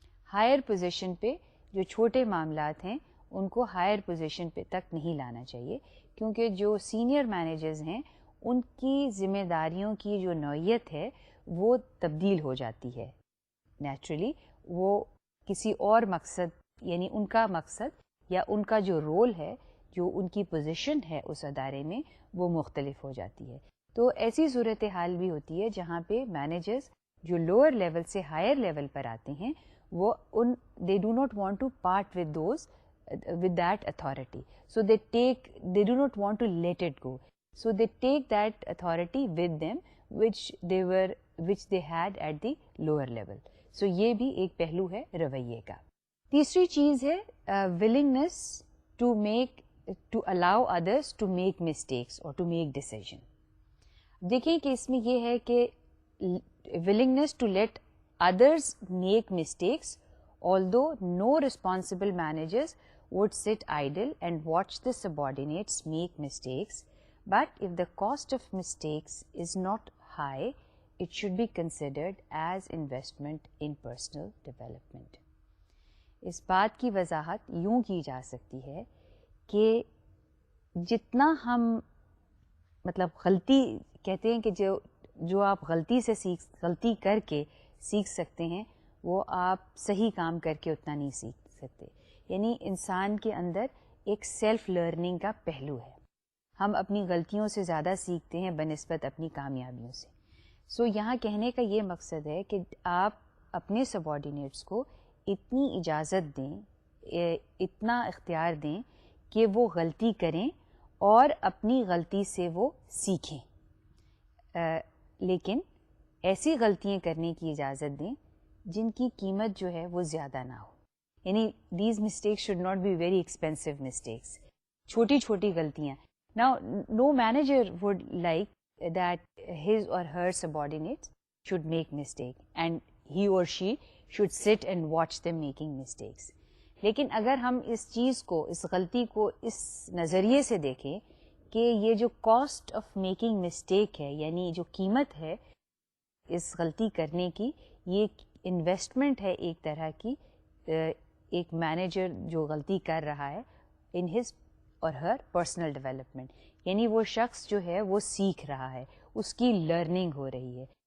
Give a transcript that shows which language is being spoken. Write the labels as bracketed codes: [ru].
[ur] Higher position پہ جو چھوٹے معاملات ہیں ان کو ہائر پوزیشن پہ تک نہیں لانا چاہیے, کیونکہ جو سینئر مینیجرز ہیں ان کی ذمہ داریوں کی جو نوعیت ہے وہ تبدیل ہو جاتی ہے نیچرلی. وہ کسی اور مقصد, یعنی ان کا مقصد یا ان کا جو رول ہے, جو ان کی پوزیشن ہے اس ادارے میں, وہ مختلف ہو جاتی ہے. تو ایسی صورتحال بھی ہوتی ہے جہاں پہ مینیجرز جو لوور لیول سے ہائر لیول پر آتے ہیں وہ [en] they do not want to part with that authority, so they do not want to let it go, so they take that authority with them which they had at the lower level. [ur] so یہ بھی ایک پہلو ہے رویے کا. تیسری چیز ہے [en] willingness to allow others to make mistakes or to make decision. [ur] دیکھیں کہ اس میں یہ ہے کہ [en] willingness to let others make mistakes, although no responsible managers would sit idle and watch the subordinates make mistakes, but if the cost of mistakes is not high, it should be considered as investment in personal development. [ur] اس بات کی وضاحت یوں کی جا سکتی ہے کہ جتنا ہم مطلب غلطی کہتے ہیں کہ جو آپ غلطی کر کے سیکھ سکتے ہیں وہ آپ صحیح کام کر کے اتنا نہیں سیکھ سکتے. یعنی انسان کے اندر ایک سیلف لرننگ کا پہلو ہے. ہم اپنی غلطیوں سے زیادہ سیکھتے ہیں بنسبت اپنی کامیابیوں سے. سو یہاں کہنے کا یہ مقصد ہے کہ آپ اپنے سبارڈینیٹس کو اتنی اجازت دیں, اتنا اختیار دیں کہ وہ غلطی کریں اور اپنی غلطی سے وہ سیکھیں, لیکن ایسی غلطیاں کرنے کی اجازت دیں جن کی قیمت جو ہے وہ زیادہ نہ ہو. [en] یعنی these mistakes should not be very expensive mistakes, [ur] چھوٹی چھوٹی غلطیاں. [en] Now no manager would like that his or her subordinates should make mistake and he or she should sit and watch them making mistakes. [ur] لیکن اگر ہم اس چیز کو, اس غلطی کو اس نظریے سے دیکھیں کہ یہ جو [en] cost of making mistake [ur] ہے, یعنی جو قیمت ہے اس غلطی کرنے کی, یہ انویسٹمنٹ ہے ایک طرح کی. ایک مینیجر جو غلطی کر رہا ہے [en] in his or her personal development, [ur] یعنی وہ شخص جو ہے وہ سیکھ رہا ہے, اس کی لرننگ ہو رہی ہے.